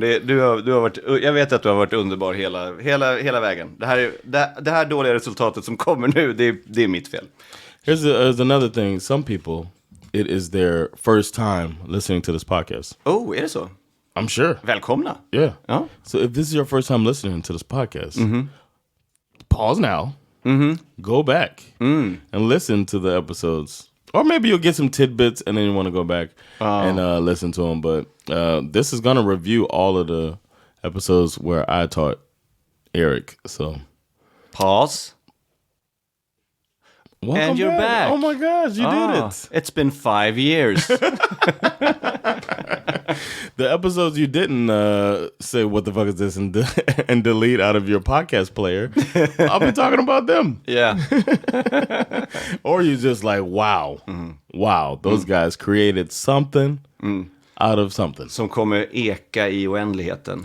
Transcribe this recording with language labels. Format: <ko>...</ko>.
<sv>Du har varit, jag vet att du har varit underbar hela vägen. Det här dåliga resultatet som kommer nu, det är mitt fel.</sv> <en>Here's another thing. Some people, it is their first time listening to this podcast. Oh,</en> <sv>är det så?</sv> <en>I'm sure.</en> <sv>Välkomna.</sv> <en>Yeah. So if this is your first time listening to this podcast, pause now, go back and listen to the episodes. Or maybe you'll get some tidbits and then you want to go back and listen to them. But this is going to review all of the episodes where I taught Erik. So pause. Welcome and you're back. Oh my gosh, you did it. It's been 5 years. The episodes you didn't say what the fuck is this and delete out of your podcast player, I'll be talking about them. Yeah. Or you just like, wow, those guys created something out of something.</en> <sv>Som kommer eka i oändligheten.</sv>